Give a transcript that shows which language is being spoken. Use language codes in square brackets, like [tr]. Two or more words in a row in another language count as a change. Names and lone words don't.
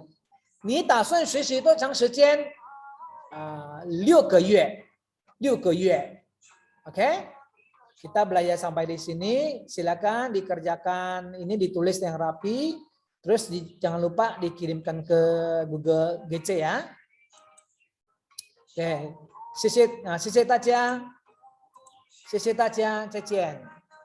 [zh] 你打算学习多长时间？6个月，6个月。Oke? [id] Kita belajar sampai di sini. Silakan dikerjakan, ini ditulis yang rapi. Terus jangan lupa dikirimkan ke Google GC ya. Oke, [zh] 谢谢大家，再见。